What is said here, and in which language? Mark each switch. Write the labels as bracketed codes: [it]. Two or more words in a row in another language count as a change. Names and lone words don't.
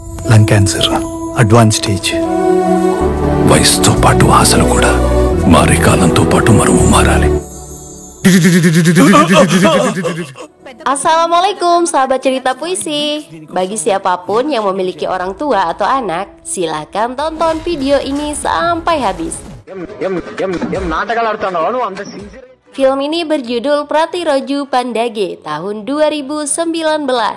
[en] lung cancer advance stage. [te] వయసుతో పాటు ఆశలు కూడా మారే కాలంతో పాటు మనము మారాలి. [id] Assalamualaikum sahabat cerita puisi. Bagi siapapun yang memiliki orang tua atau anak, silakan tonton video ini sampai habis. Film ini berjudul Pratiroju Pandage tahun 2019.